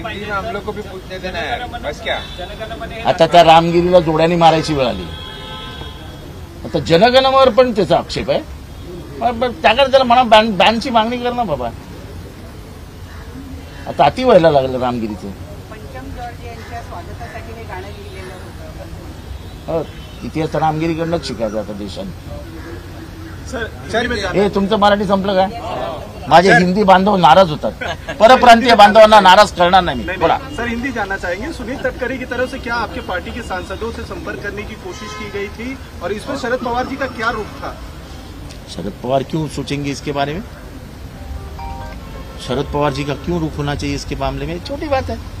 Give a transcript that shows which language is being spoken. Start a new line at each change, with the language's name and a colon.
Hindi: हम लोग को भी पूछने देना है, बस क्या.
Marathi: जनगण मन हे आता त्या रामगिरीला जोड्याने मारायची वेळ आली. आता जनगणवर पण त्याचा आक्षेप आहे. त्याकडे त्याला म्हणा बॅनची मागणी कर ना बाबा. आता अति व्हायला लागलं रामगिरीचं. पंचम जॉर्ज यांच्या स्वागतासाठी हे गाणं लिहिलेलं होतं. इतिहास रामगिरीकडनंच शिकायचं आता देशाने. सर, हे तुमचं मराठी संपलं काय? माझे हिंदी बांधव नाराज होतात. परप्रांतीय बांधवांना नाराज करणार नाही मी. बोला.
Hindi: सर, हिंदी जानना चाहेंगे. सुनील तटकरे की तरफ से क्या आपके पार्टी के सांसदों से संपर्क करने की कोशिश की गई थी और इसमें शरद पवार जी का क्या रुख था? शरद पवार क्यों सोचेंगे इसके बारे में? शरद पवार जी का क्यों रुख होना चाहिए इसके मामले में? छोटी बात है.